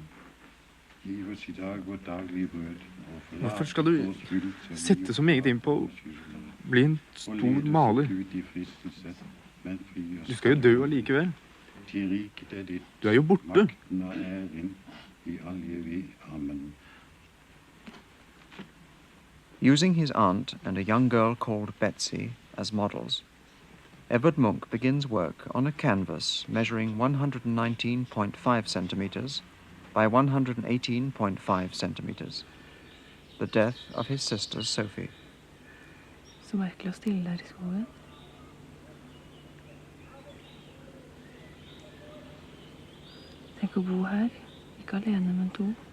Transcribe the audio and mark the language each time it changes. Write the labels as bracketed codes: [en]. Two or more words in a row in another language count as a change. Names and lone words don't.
[no] Giv oss i dag vårt daglige brød. Hvorfor skal du sette så meget inn på å bli en stor maler? Du skal jo dø allikevel. Du er jo borte. Makten og æren i all evig. Amen. [en] Using his aunt and a young girl called Betsy as models, Edvard Munch begins work on a canvas measuring 119.5 centimeters by 118.5 centimeters. The death of his sister Sophie. [no] Så merkelig å stille der i skogen. Tenk å bo her, ikke alene, men to.